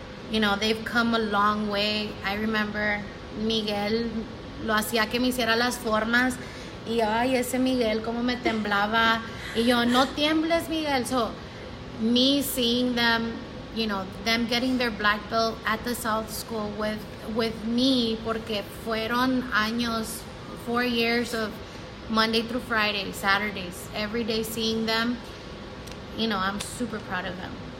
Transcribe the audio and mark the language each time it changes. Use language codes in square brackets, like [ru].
[en] You know, they've come a long way. I remember [es] Miguel lo hacía que me hiciera las formas, y ay, ese Miguel cómo me temblaba, y yo, no tiembles, Miguel. [en] So me seeing them, you know, them getting their black belt at the South School with me, [es] porque fueron años, [en] 4 years of Monday through Friday, Saturdays, every day seeing them, you know, I'm super proud of them.